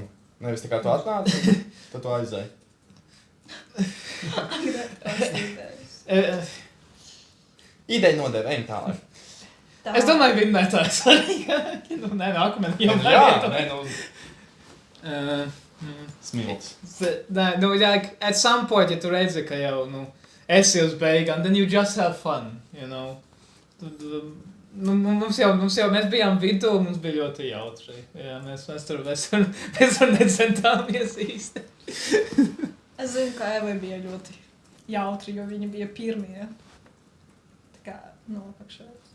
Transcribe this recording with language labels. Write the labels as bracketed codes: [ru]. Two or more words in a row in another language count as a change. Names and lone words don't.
[lv] Nevis tā kā tu atnāc, tad tu aizēji. Ideja nodeva, ejam tālāk. Es domāju, vinnētājs arī. Nu, nē, akmeni jau Nē, nu, smilts. Nē, nu, jā, [en] at some point, [lv] ja tu redzi, ka jau, nu, esi uz beigām, [en] then you just have fun, you know. [lv] Tad, nu, mums jau, mēs bijām vidū, mums bija ļoti jautri. Jā, mēs tur necentāmies īsti. Es zinu, ka Evai bija ļoti jautri, jo viņi bija pirmie. Tā kā nopakšējās.